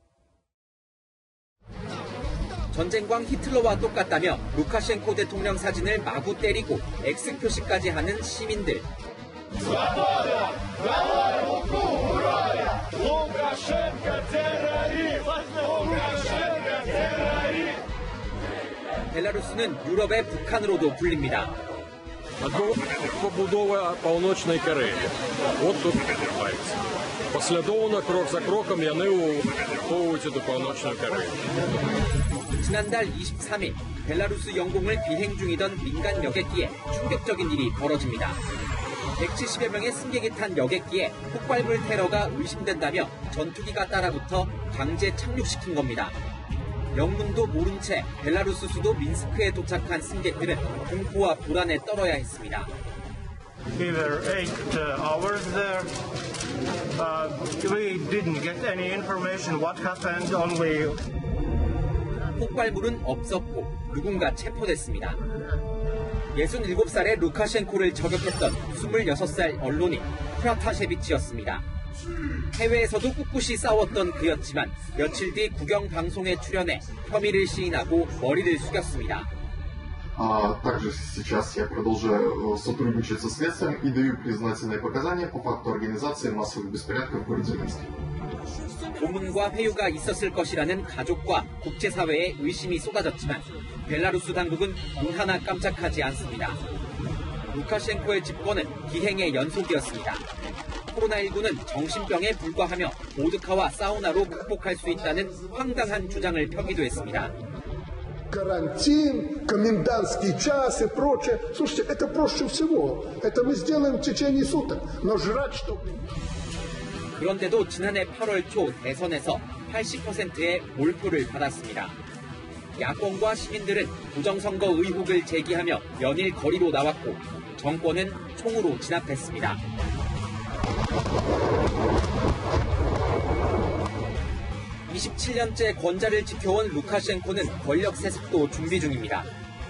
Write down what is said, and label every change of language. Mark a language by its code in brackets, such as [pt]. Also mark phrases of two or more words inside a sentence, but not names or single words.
[ko] 전쟁광 히틀러와 똑같다며 루카셴코 대통령 사진을 마구 때리고 X 표시까지 하는 시민들. 벨라루스는 유럽의 북한으로도 불립니다. [uk] Побудова Північної Кореї. От тут відбувається. Послідовно, крок за кроком, вони увійдуть до Північної Кореї. [ko] 지난달 23일 벨라루스 영공을 비행 중이던 민간 여객기에 충격적인 일이 벌어집니다. 170여 명의 승객이 탄 여객기에 폭발물 테러가 의심된다며 전투기가 따라붙어 강제 착륙시킨 겁니다. 영문도 모른 채 벨라루스 수도 민스크에 도착한 승객들은 공포와 불안에 떨어야 했습니다. [en] We were 8 hours there. We didn't get any information what happened. Only [ko] 폭발물은 없었고 누군가 체포됐습니다. 67살의 루카셴코를 저격했던 26살 언론인 프라타셰비치였습니다. 해외에서도 꿋꿋이 싸웠던 그였지만 며칠 뒤 국영 방송에 출연해 혐의를 시인하고 머리를 숙였습니다. [ru] Также сейчас я продолжаю сотрудничать со следствием и даю признательные показания по факту организации массовых беспорядков в городе Минске. [ko] 고문과 회유가 있었을 것이라는 가족과 국제사회의 의심이 쏟아졌지만 벨라루스 당국은 눈 하나 깜짝하지 않습니다. 루카셴코의 집권은 기행의 연속이었습니다. 코로나19는 정신병에 불과하며 보드카와 사우나로 극복할 수 있다는 황당한 주장을 펴기도 했습니다. [ru] Карантин, комендантский час и прочее. Слушайте, это проще всего. Это мы сделаем в течение суток. Но жрать, чтобы... [ko] 그런데도 지난해 8월 초 대선에서 80%의 몰표를 받았습니다. 야권과 시민들은 부정선거 의혹을 제기하며 연일 거리로 나왔고 정권은 총으로 진압했습니다. (27년째) 권좌를 지켜온 루카셴코는 권력 세습도 준비 중입니다.